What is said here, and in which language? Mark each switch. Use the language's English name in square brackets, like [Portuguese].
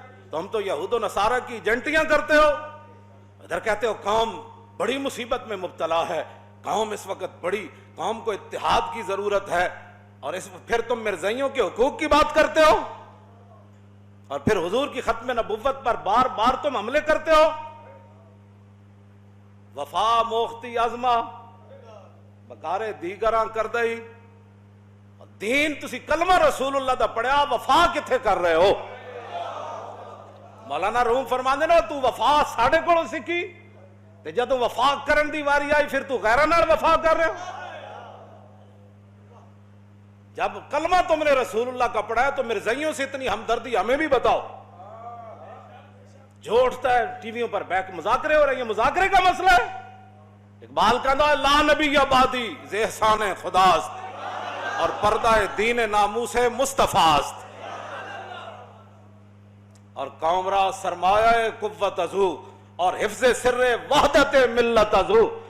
[Urdu] تم تو یہود و نصارہ کی ایجنٹیاں کرتے ہو. ادھر کہتے ہو قوم بڑی مصیبت میں مبتلا ہے, قوم اس وقت بڑی, قوم کو اتحاد کی ضرورت ہے, اور پھر تم مرزائیوں کے حقوق کی بات کرتے ہو, اور پھر حضور کی ختم نبوت پر بار بار تم حملے کرتے ہو. [Persian] وفا موختی ازما بکارے دیگراں کر دئی. [Punjabi] دین تسی کلمہ رسول اللہ دا پڑھیا, وفا کتھے کر رہے ہو؟ مولانا روم فرماندے نا تو وفا ساڑھے کولوں سکھی, تے جدوں وفا کرن دی واری آئی پھر تو غیراں نال وفا کر رہے ہو. [Urdu] جب کلمہ تم نے رسول اللہ کا پڑھا ہے تو مرزائیوں سے اتنی ہمدردی ہمیں بھی بتاؤ. جو اٹھتا ہے ٹی ویوں پر بیٹھ مذاکرے ہو رہے ہیں, یہ مذاکرے کا مسئلہ ہے. اقبال کہتا ہے [Persian] لا نبی آبادی ز احسان خداست, اور پردہ دین ناموس مصطفیٰ است, اور قوم را سرمایہ قوت ازو, اور حفظ سر وحدت ملت ازو.